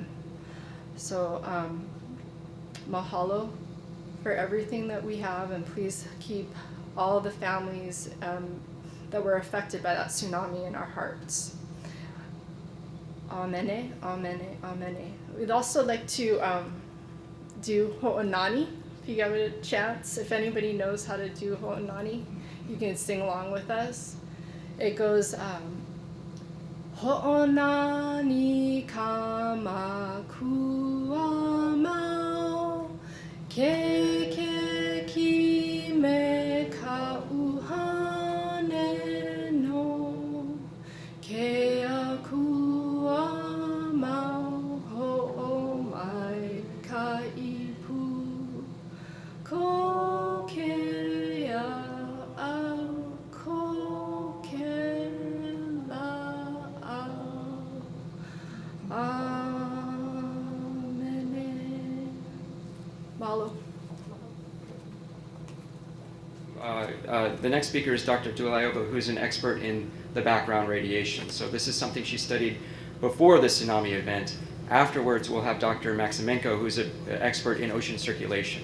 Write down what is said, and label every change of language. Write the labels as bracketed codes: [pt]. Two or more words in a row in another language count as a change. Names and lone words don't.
[en] So mahalo for everything that we have, and please keep all the families that were affected by that tsunami in our hearts. [haw] Amene, amene, amene. [en] We'd also like to do ho'onani, if you give it a chance. If anybody knows how to do ho'onani, you can sing along with us. It goes, [haw] ho'onani kamakua mau, ke ki me ka uhane no, ke akua mau ho'o mai ka ipu, ko ke au, ko ke la au. [en] Amen. [haw] Mahalo. [en] The next speaker is Dr. Dulaiova, who's an expert in the background radiation. So this is something she studied before the tsunami event. Afterwards, we'll have Dr. Maximenko, who's an expert in ocean circulation.